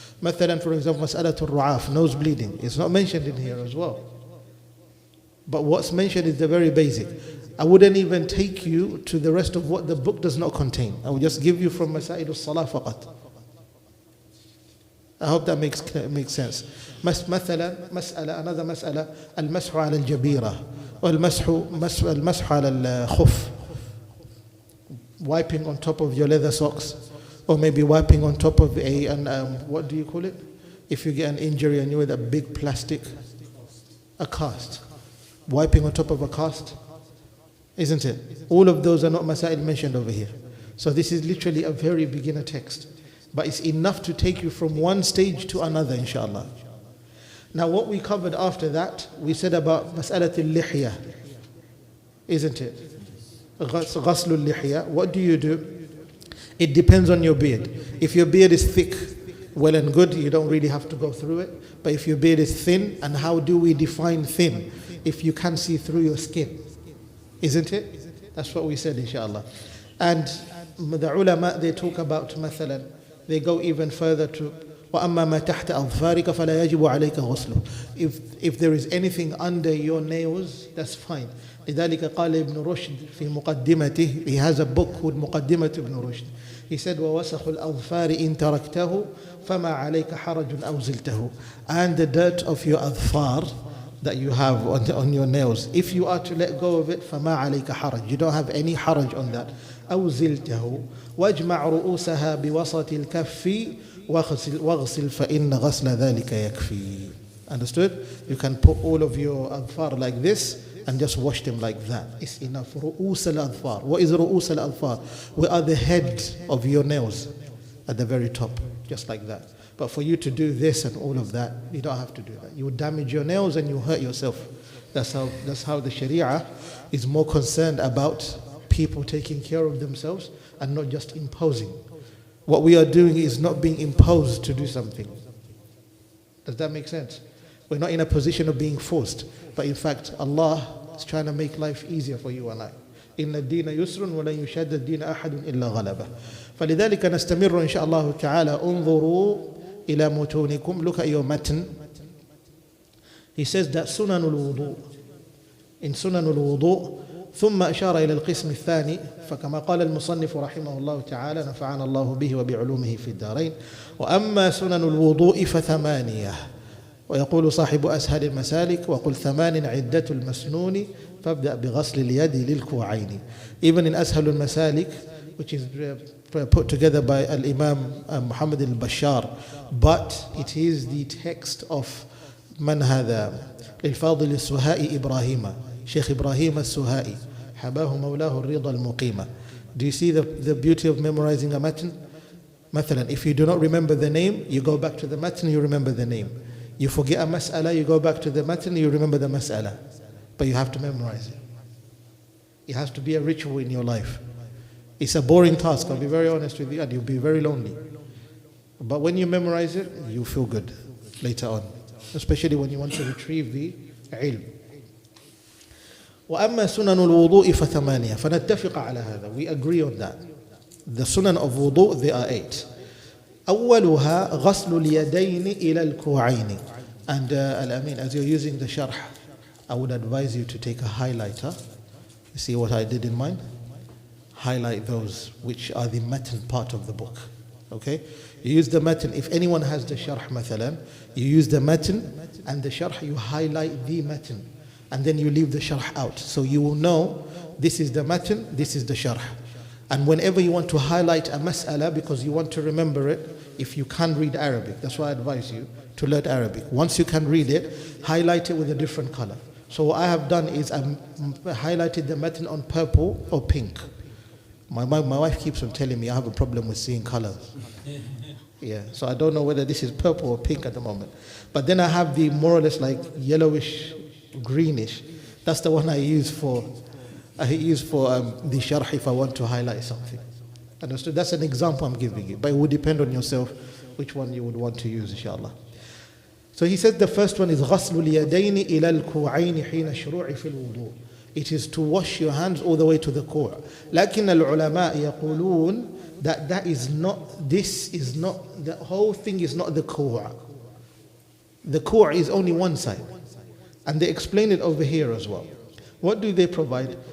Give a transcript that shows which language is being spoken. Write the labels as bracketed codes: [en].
[en] مثلا, for example, mas'alatul ru'af, nose bleeding, it's not mentioned in here as well. But what's mentioned is the very basic. I wouldn't even take you to the rest of what the book does not contain. I will just give you from Masail al-Salah faqat. I hope that makes sense. مثلا another [ar] مسألة المسح على الجبيرة والمسح على الخف. [en] Wiping on top of your leather socks, or maybe wiping on top of what do you call it? If you get an injury and you're with a big plastic, a cast. Wiping on top of a cast, isn't it? All of those are not masail mentioned over here. So this is literally a very beginner text. But it's enough to take you from one stage to another, inshallah. Now what we covered after that, we said about mas'alatul lihya, isn't it? Ghaslul lihya. What do you do? It depends on your beard. If your beard is thick, well and good, you don't really have to go through it. But if your beard is thin, and how do we define thin? If you can't see through your skin, isn't it? That's what we said, inshallah. And the ulama, they talk about مثلا, they go even further to [ar] وَأَمَّا مَا تَحْتَ أَظْفَارِكَ فَلَا يَجِبُ عَلَيْكَ غُسْلُهُ. [en] If there is anything under your nails, that's fine. [ar] لذلك قال ابن رشد في مقدمته, [en] he has a book called [ar] مقدمة ابن رشد. He said وَوَسَخُ الْأَظْفَارِ إِن تَرَكْتَهُ فَمَا عَلَيْكَ حَرَجٌ أَوْ زِلْتَهُ. [en] And the dirt of your adfar, that you have on your nails. If you are to let go of it, [ar] فَمَا عَلَيْكَ حَرَج. [en] You don't have any haraj on that. [ar] أَوْ زِلْتَهُ وَاجْمَعْ رُؤُوسَهَا بِوَسَطِ الْكَفِّ وَاغْسِلْ فَإِنَّ غَسْلَ ذَلِكَ يَكْفِي. [en] Understood? You can put all of your adfar like this and just wash them like that. It's enough. [ar] رؤوس الأظفار. [en] What is رؤوس الأظفار? Where are the head of your nails? At the very top, just like that. But for you to do this and all of that, you don't have to do that. You will damage your nails and you hurt yourself. That's how the Sharia is more concerned about people taking care of themselves and not just imposing. What we are doing is not being imposed to do something. Does that make sense? We're not in a position of being forced. But in fact, Allah is trying to make life easier for you and I. [ar] إن الدين يسر ولن يشاد الدين أحد إلا غلبه. فلذلك نستمر إن شاء الله تعالى. انظروا إلى متونكم. [en] Look at your matn. He says that سنن الوضوء. [ar] In سنن الوضوء ثم أشار إلى القسم الثاني. فكما قال المصنف رحمه الله تعالى نفعنا الله به وبعلومه في الدارين. وأما سنن الوضوء فثمانية. ويقول صاحب أسهل المسالك وقل ثمان عدة المسنون فابدأ بغسل اليد للكوعين. [en] Even in أسهل المسالك, which is put together by Imam Muhammad al-Bashar, but it is the text of [ar] من هذا للفاضل السهائي إبراهيم شيخ إبراهيم السهائي حباه مولاه الرضا المقيمة. [en] Do you see the beauty of memorizing a matn? مثلا, if you do not remember the name, you go back to the matn, you remember the name. You forget a mas'ala, you go back to the matn, you remember the mas'ala. But you have to memorize it. It has to be a ritual in your life. It's a boring task, I'll be very honest with you, and you'll be very lonely. But when you memorize it, you feel good later on. Especially when you want to retrieve the ilm. [ar] وأما سنن الوضوء فثمانية فنتفق على هذا. [en] We agree on that. The sunan of wudu, there are 8. [ar] أولها غسل اليدين إلى الكوعين. [en] And Al-Amin, as you're using the sharh, I would advise you to take a highlighter. You see what I did in mine? Highlight those which are the matn part of the book. Okay? You use the matn. If anyone has the sharh مثلا, you use the matn and the sharh, you highlight the matn. And then you leave the sharh out. So you will know this is the matn, this is the sharh. And whenever you want to highlight a mas'ala because you want to remember it, if you can't read Arabic, that's why I advise you to learn Arabic. Once you can read it, highlight it with a different color. So what I have done is I've highlighted the matn on purple or pink. My wife keeps on telling me I have a problem with seeing colors. Yeah, so I don't know whether this is purple or pink at the moment. But then I have the more or less like yellowish, greenish. That's the one I use for the sharh if I want to highlight something. Understood? That's an example I'm giving you. But it would depend on yourself which one you would want to use, inshallah. So he said the first one is [ar] غسل اليدين إلى الكوعين حين الشروع في الوضوء. [en] It is to wash your hands all the way to the core. [ar] لكن العلماء يقولون [en] that the whole thing is not the core. The core is only one side. And they explain it over here as well. What do they provide?